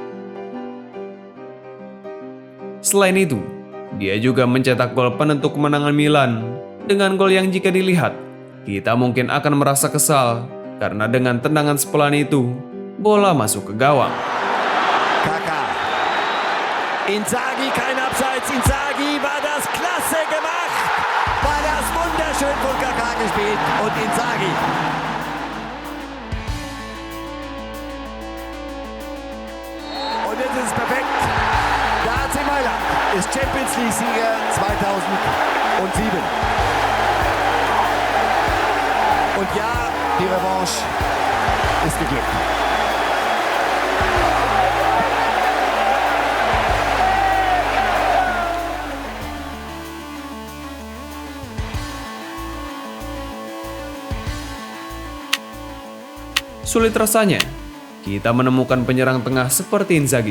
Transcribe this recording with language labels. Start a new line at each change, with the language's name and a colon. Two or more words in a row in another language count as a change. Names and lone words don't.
Indonesian: Selain itu, dia juga mencetak gol penentu kemenangan Milan dengan gol yang jika dilihat, kita mungkin akan merasa kesal karena dengan tendangan sepelan itu, bola masuk ke gawang.
German: Kaka. Inzaghi, kein Abseits. Inzaghi war das klasse gemacht. War das wunderschön von Kaka gespielt. Und Inzaghi. Und jetzt ist es perfekt. Der AC Mailand ist Champions League-Sieger 2007. Und ja, die Revanche ist geglückt.
Indonesian: Sulit rasanya kita menemukan penyerang tengah seperti Inzaghi.